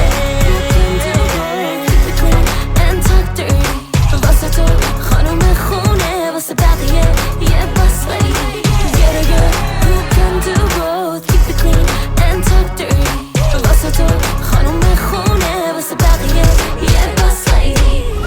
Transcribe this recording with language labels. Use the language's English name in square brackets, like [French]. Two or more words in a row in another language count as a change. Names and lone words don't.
[Persian] واسه تو خانوم خونه واسه بقیه یه [English] boss lady Get a girl who can do both keep it clean and talk dirty [Persian] واسه تو خانوم خونه واسه بقیه یه [English] boss lady